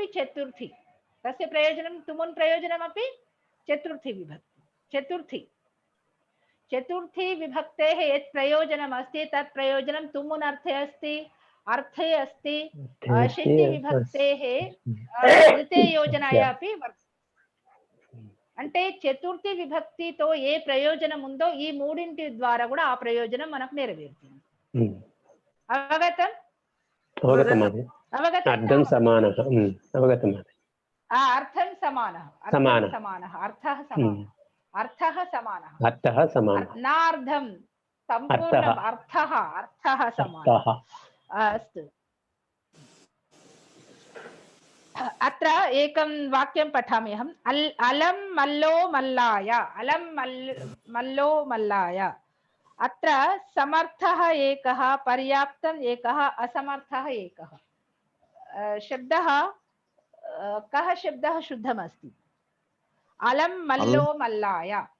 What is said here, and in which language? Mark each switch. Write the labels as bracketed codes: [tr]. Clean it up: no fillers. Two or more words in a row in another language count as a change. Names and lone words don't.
[sa] चतुर्थी तस्य प्रयोजनं तुमुन् प्रयोजनमपि चतुर्थी विभक्ति चतुर्थी विभक्तेः यत् प्रयोजनम् अस्ति तत् प्रयोजनं तुमुन् अर्थे अस्ति षष्ठी विभक्तेः कृते योजनाय अपि वर्तते [te] అంటే చతుర్థి విభక్తితో ఏ ప్రయోజనం ఉందో ఈ మూడింటి ద్వారా కూడా ఆ ప్రయోజనం మనకు నెరవేరుతుంది అవగతం [sa] అర్థం సమానః అవగతం అర్థం సమానః అర్థః సమానः నార్థం సంపూర్ణం అర్థః సమానः अस्तु अत्र एकं वाक्यं पठामि अहम् अलं मल्लो मल्लाय अत्र समर्थः एकः पर्याप्तम् एकः असमर्थः एकः शब्दः कः शब्दः शुद्धमस्ति अलं मल्लो मल्लाय